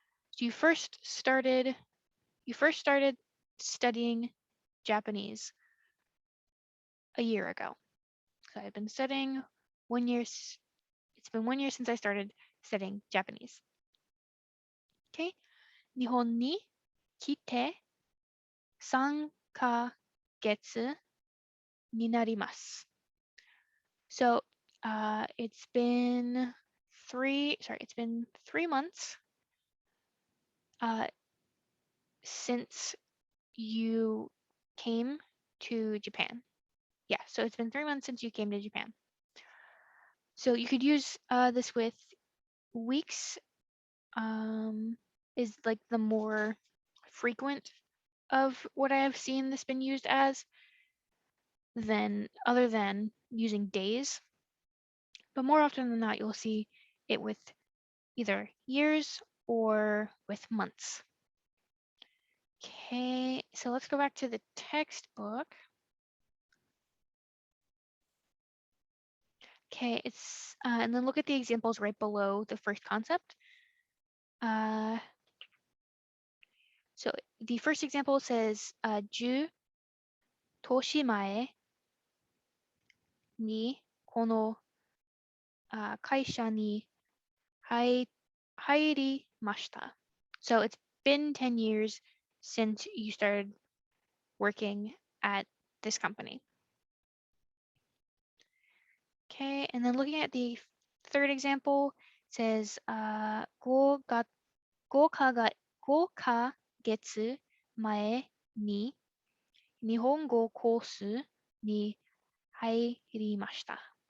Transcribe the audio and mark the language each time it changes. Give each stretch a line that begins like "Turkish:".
English: So you first started studying Japanese a year ago. So I've been studying 1 year. It's been 1 year since I started studying Japanese. Okay.
Japanese: 日本に来て3ヶ月になります。
English: So it's been 3 months since you came to Japan. Yeah, so it's been 3 months since you came to Japan. So you could use this with weeks, is like the more frequent of what I have seen this been used as, other than using days. But more often than not, you'll see it with either years or with months. Okay, so let's go back to the textbook. Okay, and then look at the examples right below the first concept. So the first example says,
Japanese: 10年前にこの会社に入りました。
English: So it's been 10 years since you started working at this company. Okay, and then looking at the third example, it says
Japanese: 5月前に日本語コースに入りました。